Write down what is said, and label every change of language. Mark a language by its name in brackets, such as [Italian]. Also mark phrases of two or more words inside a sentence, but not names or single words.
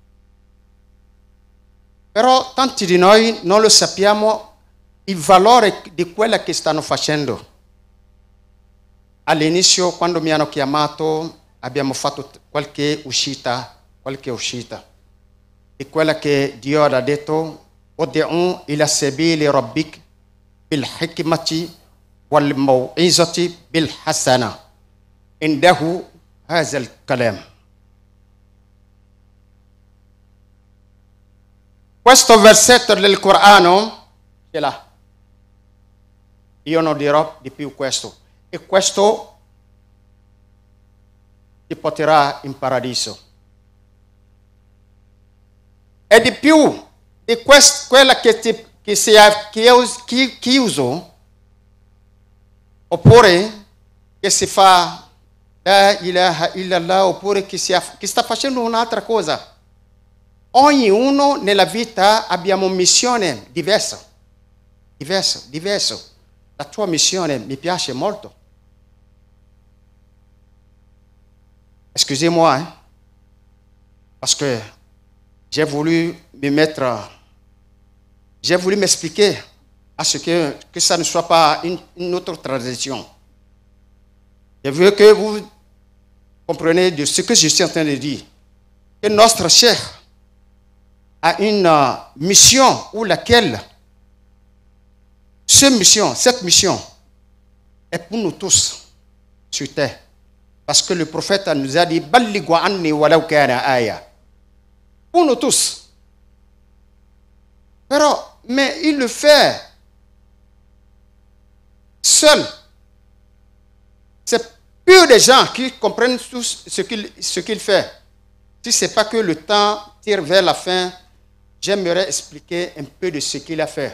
[Italian] Però tanti di noi non lo sappiamo il valore di quello che stanno facendo. All'inizio, quando mi hanno chiamato, abbiamo fatto qualche uscita di quella che Dio ha detto: [Arabic] ادع إلى سبيل ربك بالحكمة والموعظة الحسنة. عنده هذا الكلام. [Italian] Questo versetto del Corano ce l'ha. Io non dirò di più questo. E questo ti porterà in paradiso. E di più di quella che si è chiuso oppure che si fa [Arabic] لا إله إلا الله, [Italian] oppure che sta facendo un'altra cosa. Ognuno nella vita abbiamo missione diversa. La tua missione mi piace molto. [French] Excusez-moi, hein, parce que j'ai voulu m'expliquer à ce que ça ne soit pas une autre tradition. Je veux que vous compreniez de ce que je suis en train de dire. Que notre cheikh a une mission ou laquelle cette mission est pour nous tous sur terre. Parce que le prophète nous a dit [Arabic] بلغوا عني ولو كان آية. [French] Pour nous tous. Mais il le fait seul. C'est peu de gens qui comprennent tout ce qu'il fait. Si ce n'est pas que le temps tire vers la fin, j'aimerais expliquer un peu de ce qu'il a fait.